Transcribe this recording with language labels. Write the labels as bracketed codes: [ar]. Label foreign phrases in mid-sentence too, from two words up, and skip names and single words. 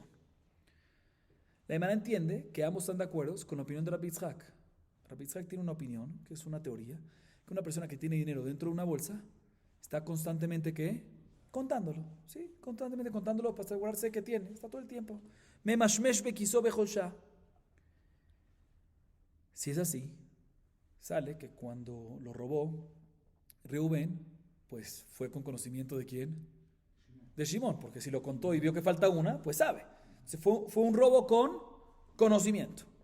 [es] La Gemara entiende que ambos están de acuerdo con la opinión de Rabbi Yitzhak. Rabbi Yitzhak tiene una opinión, que es una teoría, que una persona que tiene dinero dentro de una bolsa está constantemente ¿qué? Contándolo, ¿sí? Constantemente contándolo para asegurarse que tiene, está todo el tiempo. [he] ממשמש בכיסו בכל שעה. [es] Si es así, sale que cuando lo robó Reubén, pues fue con conocimiento de quién? De Shimón, porque si lo contó y vio que falta una, pues sabe. Fue un robo con conocimiento.